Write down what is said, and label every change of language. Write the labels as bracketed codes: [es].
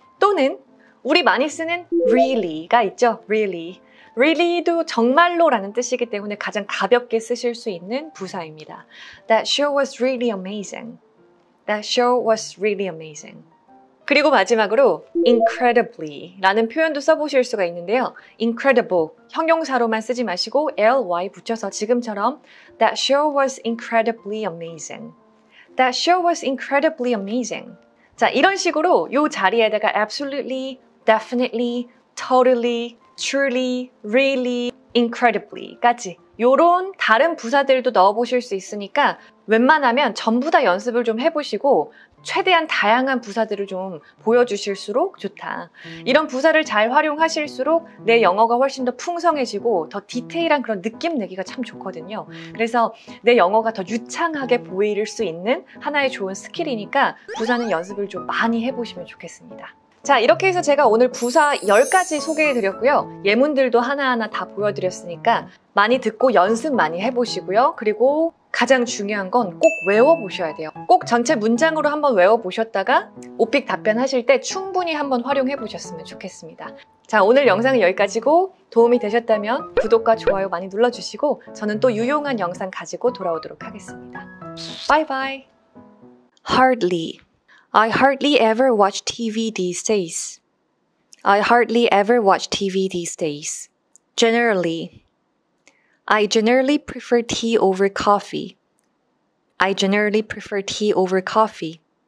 [ko] 또는 우리 많이 쓰는 really가 있죠. [en] really. [ko] really도 정말로라는 뜻이기 때문에 가장 가볍게 쓰실 수 있는 부사입니다. [en] That show was really amazing. That show was really amazing. [ko] 그리고 마지막으로 incredibly 라는 표현도 써보실 수가 있는데요. incredible, 형용사로만 쓰지 마시고 ly 붙여서 지금처럼 [en] That show was incredibly amazing. That show was incredibly amazing. [ko] 자, 이런 식으로 이 자리에다가 absolutely, definitely, totally, truly, really, incredibly까지 요런 다른 부사들도 넣어보실 수 있으니까 웬만하면 전부 다 연습을 좀 해보시고 최대한 다양한 부사들을 좀 보여주실수록 좋다. 이런 부사를 잘 활용하실수록 내 영어가 훨씬 더 풍성해지고 더 디테일한 그런 느낌 내기가 참 좋거든요. 그래서 내 영어가 더 유창하게 보일 수 있는 하나의 좋은 스킬이니까 부사는 연습을 좀 많이 해보시면 좋겠습니다. 자, 이렇게 해서 제가 오늘 부사 10가지 소개해드렸고요. 예문들도 하나하나 다 보여드렸으니까 많이 듣고 연습 많이 해보시고요. 그리고 가장 중요한 건 꼭 외워보셔야 돼요. 꼭 전체 문장으로 한번 외워보셨다가 오픽 답변하실 때 충분히 한번 활용해보셨으면 좋겠습니다. 자, 오늘 영상은 여기까지고 도움이 되셨다면 구독과 좋아요 많이 눌러주시고 저는 또 유용한 영상 가지고 돌아오도록 하겠습니다. [en] Bye bye. Hardly. I hardly ever watch TV these days. I hardly ever watch TV these days. Generally. I generally prefer tea over coffee. I generally prefer tea over coffee.